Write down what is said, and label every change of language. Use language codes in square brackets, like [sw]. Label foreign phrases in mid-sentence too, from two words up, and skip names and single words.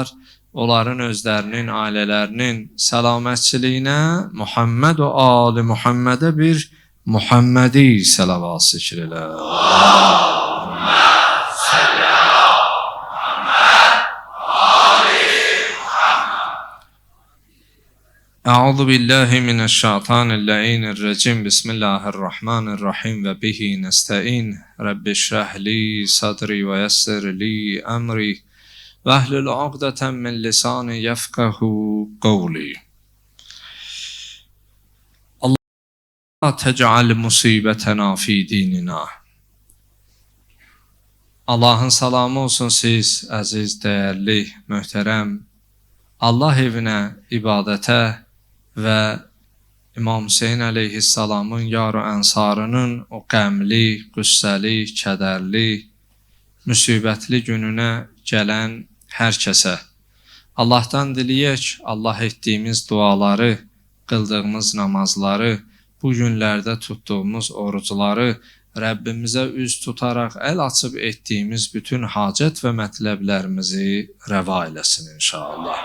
[az] Onların özlərinin, ailələrinin səlamətçiliyinə Muhammed və Ali Muhammedə bir Muhammedi səlavat zikr elə. [ar] اللهم صل على محمد آل محمد. أعوذ بالله من الشيطان الرجيم. بسم الله الرحمن الرحيم وبه نستعين. رب اشرح لي صدري ويسر لي أمري. وَاحْلُلْ عُقْدَةً مِنْ لِسَانِي يَفْقَهُوا قَوْلِي. لا تجعل مصيبتنا في ديننا. [az] Allahın salamı olsun siz, əziz, dəyərli, möhtərəm Allah evinə, ibadətə və İmam Hüseyin əleyhissalamın yar-ı ənsarının o qəmli, qüssəli, kədərli, müsibətli gününə gələn hər kəsə Allahdan diləyək, Allah etdiyimiz duaları, qıldığımız namazları, bu günlərdə tutduğumuz orucları Rəbbimizə üz tutaraq əl açıb etdiyimiz bütün hacət və mətləblərimizi rəva eləsin inşallah.